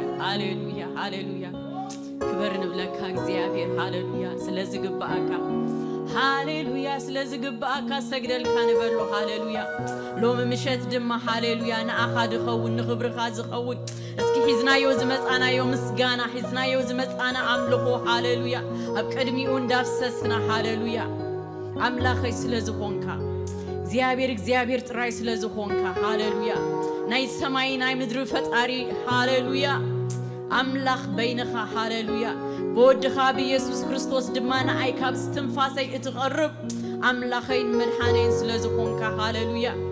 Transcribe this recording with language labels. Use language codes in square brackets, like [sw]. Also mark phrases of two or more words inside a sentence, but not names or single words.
[ti] ሃሌሉያ ሃሌሉያ ክብር ንብለካ እግዚአብሔር ሃሌሉያ ስለዚህ ግባአካ ሃሌሉያ ስለዚህ ግባአካ ሰግደልካ ንበሎ ሃሌሉያ ሎም ምሸት ድማ ሃሌሉያ ንአኻ ድኸውን ንኽብርኻ ዝኸውን እስኪ ሒዝናዮ ዝመጻናዮ ምስጋና ሒዝናዮ ዝመጻና አምልኾ ሃሌሉያ ኣብ ቀድሚኡ እንዳፍሰስና ሃሌሉያ አምላኸይ ስለዝኾንካ እግዚአብሔር ጥራይ ስለዝኾንካ ሃሌሉያ ናይ ሰማይ ናይ ምድሪ ፈጣሪ ሃሌሉያ አምላኽ በይንኻ ሃሌሉያ በወድኻ በኢየሱስ ክርስቶስ ድማና አይካብ ስትንፋሰይ እትቀርብ አምላኸይ መድኃኔን ስለዝኾንካ ሃሌሉያ